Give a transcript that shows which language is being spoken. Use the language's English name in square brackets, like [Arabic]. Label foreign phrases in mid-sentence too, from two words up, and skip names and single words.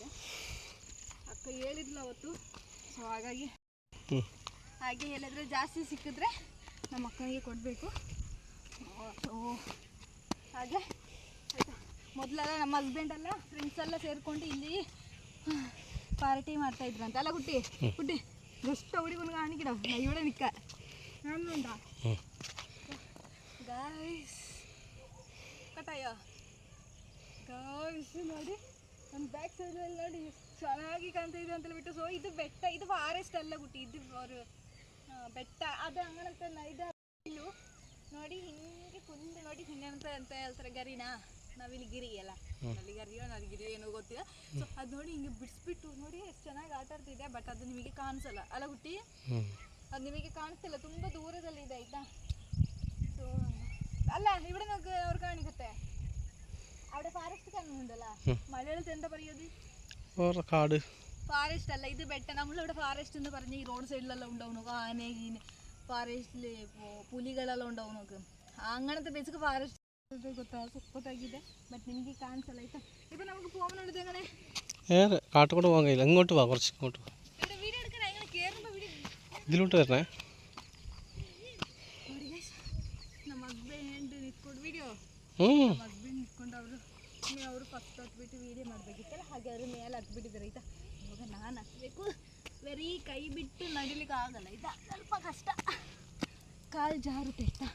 [Kannada] ಅಕ್ಕ ಹೇಳಿದ್ಲು ಅವತ್ತು, ಸೊ ಹಾಗೆ ಹೇಳಿದ್ರೆ ಜಾಸ್ತಿ ಸಿಕ್ಕಿದ್ರೆ ನಮ್ಮ ಅಕ್ಕನಿಗೆ ಕೊಡಬೇಕು. ಸೊ ಹಾಗೆ ಆಯಿತಾ. ಮೊದಲೆಲ್ಲ ನಮ್ಮ ಹಸ್ಬೆಂಡೆಲ್ಲ ಫ್ರೆಂಡ್ಸ್ ಎಲ್ಲ ಸೇರಿಕೊಂಡು ಇಲ್ಲಿ ಪಾರ್ಟಿ ಮಾಡ್ತಾಯಿದ್ರಂತ ಅಲ್ಲ ಗುಟ್ಟಿ ಎಷ್ಟು ಹುಡುಗನ ಕಾಣಿಕಿಡ [Malayalam] ഇവിടെ നിൽക്ക കാണുന്നുണ്ടോ ഗായ്സ് [Kannada] ಕಟಾಯೋ ಗೈಸ್ ನೋಡಿ ನಮ್ಮ ಬ್ಯಾಕ್ ಸೈಡಲ್ಲಿ ನೋಡಿ ಚೆನ್ನಾಗಿ ಕಾಣ್ತಾ ಇದೆ ಅಂತ ಬಿಟ್ಟು. ಸೊ ಇದು ಬೆಟ್ಟ, ಇದು ಫಾರೆಸ್ಟ್ ಅಲ್ಲ ಗುಟ್ಟಿ, ಇದು ಅವರು ಬೆಟ್ಟ ಅದು ಹಂಗಂತಲ್ಲ. ಇದು ಇಲ್ಲು ನೋಡಿ ಹಿಂಗೆ ಫುಲ್ ನೋಡಿ ಹಿಂಗೆ ಅಂತ ಹೇಳ್ತಾರೆ ಗರಿನಾ, ನಾವಿಲ್ಲಿ ಗಿರಿ ಅಲ್ಲ, ಅಲ್ಲಿ ಗರಿಯೋ ಗಿರಿ ಏನೋ ಗೊತ್ತಿಲ್ಲ. ಸೊ ಅದು ನೋಡಿ ಹಿಂಗೆ ಬಿಡಿಸ್ಬಿಟ್ಟು ನೋಡಿ ಎಷ್ಟು ಚೆನ್ನಾಗಿ ಆಟ ಆಡ್ತಿದೆ. ಬಟ್ ಅದು ನಿಮಗೆ ಕಾಣಿಸಲ್ಲ ಅಲ್ಲ ಗುಟ್ಟಿ, ಅದು ನಿಮಗೆ ಕಾಣಿಸ್ತಿಲ್ಲ, ತುಂಬ ದೂರದಲ್ಲಿ ಇದೆ ಆಯಿತಾ. [Malayalam] ಸೊ അല്ല ഇവിടെ നോക്ക് അവർക്ക് കാണിക്കട്ടെ അവിടെ ഫാറസ്റ്റ് കാണുന്നുണ്ടല്ലോ മലയാളത്തിൽ എന്താ പറയുന്നത് കാട് ഫാറസ്റ്റ് അല്ല ഇത് ബെട്ട നമ്മളിവിടെ ഫാറസ്റ്റ് എന്ന് പറഞ്ഞ് ഈ റോഡ് സൈഡിലെല്ലാം ഉണ്ടാവും നോക്ക് ആന ഗീന് ഫാറസ്റ്റിൽ പുലികളെല്ലാം ഉണ്ടാവും നോക്ക് അങ്ങനത്തെ [English] basic forest [Kannada] ಗೊತ್ತಾ ಸೂಪರಾಗಿದೆ. ಬಟ್ ನಿಮಗೆ ಕಾಣಿಸಲ್ಲ ಆಯ್ತಾ. [Malayalam] ഇപ്പം നമുക്ക് പോകുന്നുണ്ട് എങ്ങനെ കാട്ടുകൂടെ പോകാൻ കഴിയില്ല, ഇങ്ങോട്ട് വാ, കുറച്ച് ഇങ്ങോട്ട് വാ. വീഡിയോ എടുക്കണ എങ്ങനെ കയറുമ്പോൾ വീഡിയോ ഇതിലോട്ട് വരണേ. [Kannada] ನಮ್ಮ ಹಸ್ಬೆಂಡ್ ನಿಂತ್ಕೊಂಡು ವಿಡಿಯೋ ಹಸ್ಬೆಂಡ್ ನಿಂತ್ಕೊಂಡು ಅವರು ಫಸ್ಟ್ ಹತ್ಬಿಟ್ಟು ವೀಡಿಯೋ ಮಾಡಬೇಕಿತ್ತಲ್ಲ, ಹಾಗೆ ಅವರು ಮೇಲೆ ಹತ್ಬಿಟ್ಟಿದ್ದಾರೆ ಆಯಿತಾ. ಇವಾಗ ನಾನು ಹತ್ತಬೇಕು, ಬರೀ ಕೈ ಬಿಟ್ಟು ನಡಿಲಿಕ್ಕೆ ಆಗಲ್ಲ ಆಯಿತಾ, ಸ್ವಲ್ಪ ಕಷ್ಟ, ಕಾಲು ಜಾರುತ್ತೆ ಆಯಿತಾ.